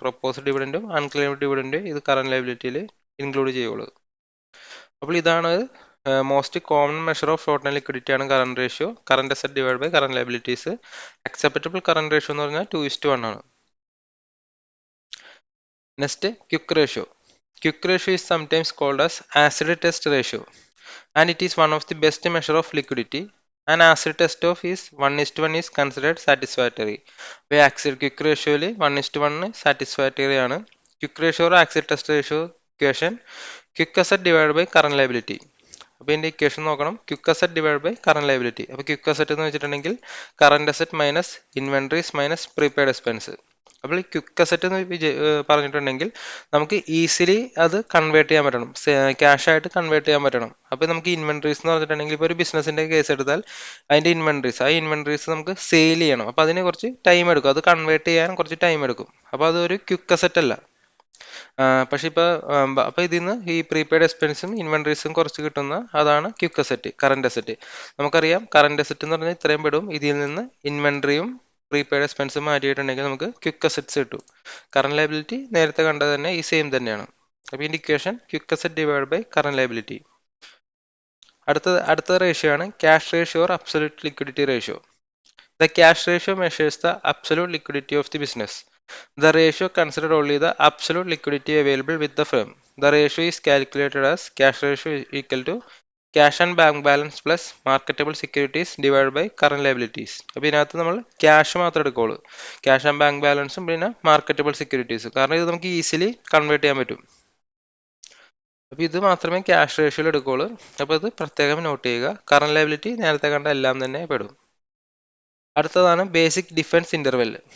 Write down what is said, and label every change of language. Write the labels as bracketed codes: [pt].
[ml] Proposed ഡിവിഡൻറ്റും unclaimed ഡിവിഡൻറ്റും ഇത് current ലയബിലിറ്റിയിൽ include ചെയ്യുള്ളൂ. അപ്പോൾ ഇതാണ് most common measure of short time liquidity ആണ് current ratio. Current asset divide by current liabilities. Acceptable current ratio എന്ന് പറഞ്ഞാൽ 2:1 ആണ്. Next quick ratio. [en] Quick ratio is sometimes called as acid test ratio, and it is one of the best measure of liquidity. An acid test of is 1:1 is considered satisfactory. Quick ratio 1:1 satisfactory ആണ്. Quick ratio or acid test ratio equation, quick asset divided by current liability. [ml] അപ്പോൾ ഇതിൻ്റെ equation നോക്കണം, quick asset divide by current liability. അപ്പോൾ quick asset എന്ന് വെച്ചിട്ടുണ്ടെങ്കിൽ current asset minus inventories minus prepaid expense. അപ്പോൾ ഈ quick asset എന്ന് പറഞ്ഞിട്ടുണ്ടെങ്കിൽ നമുക്ക് ഈസിലി അത് കൺവേർട്ട് ചെയ്യാൻ പറ്റണം, ക്യാഷ് ആയിട്ട് കൺവേർട്ട് ചെയ്യാൻ പറ്റണം. അപ്പോൾ നമുക്ക് ഇൻവെൻട്രീസ് എന്ന് പറഞ്ഞിട്ടുണ്ടെങ്കിൽ ഇപ്പോൾ ഒരു ബിസിനസിൻ്റെ കേസ് എടുത്താൽ അതിൻ്റെ ആ ഇൻവെൻട്രീസ് നമുക്ക് സെയിൽ ചെയ്യണം. അപ്പോൾ അതിന് കുറച്ച് ടൈം എടുക്കും, അത് കൺവേർട്ട് ചെയ്യാൻ കുറച്ച് ടൈം എടുക്കും. അപ്പോൾ അതൊരു ക്വിക്ക് അസറ്റ് അല്ല. പക്ഷെ അപ്പോൾ ഇതിൽ നിന്ന് ഈ പ്രീപെയ്ഡ് എക്സ്പെൻസും ഇൻവെൻട്രീസും കുറച്ച് കിട്ടുന്ന അതാണ് ക്വിക്ക് അസറ്റ്, കറന്റ് അസറ്റ്. നമുക്കറിയാം കറന്റ് അസറ്റ് എന്ന് പറഞ്ഞാൽ ഇത്രയും പെടും. ഇതിൽ നിന്ന് ഇൻവെൻട്രിയും പ്രീപെയ്ഡ് എക്സ്പെൻസും മാറ്റിയിട്ടുണ്ടെങ്കിൽ നമുക്ക് ക്വിക്ക് അസറ്റ്സ് കിട്ടും. കറന്റ് ലയബിലിറ്റി നേരത്തെ കണ്ടത് തന്നെ ഈ സെയിം തന്നെയാണ്. അപ്പോൾ indication quick asset divide by current liability. അടുത്ത റേഷ്യോ ആണ് cash ratio or absolute liquidity ratio. [en] The cash ratio measures the absolute liquidity of the business. The ratio considers only the absolute liquidity available with the firm. The ratio is calculated as cash ratio is equal to cash and bank balance plus marketable securities divided by current liabilities. [ml] അപ്പോൾ ഇതിനകത്ത് നമ്മൾ cash മാത്രമേ എടുക്കുകയുള്ളൂ, cash and bank ബാലൻസും പിന്നെ marketable സെക്യൂരിറ്റീസും, കാരണം ഇത് നമുക്ക് easily convert ചെയ്യാൻ പറ്റും. അപ്പോൾ ഇത് മാത്രമേ ക്യാഷ് റേഷ്യോയിൽ എടുക്കുകയുള്ളൂ. അപ്പോൾ ഇത് പ്രത്യേകം നോട്ട് ചെയ്യുക. കറന്റ് ലയബിലിറ്റി നേരത്തെ കണ്ട എല്ലാം തന്നെ പെടും. അടുത്തതാണ് ബേസിക് ഡിഫൻസ് ഇൻ്റർവെൽ.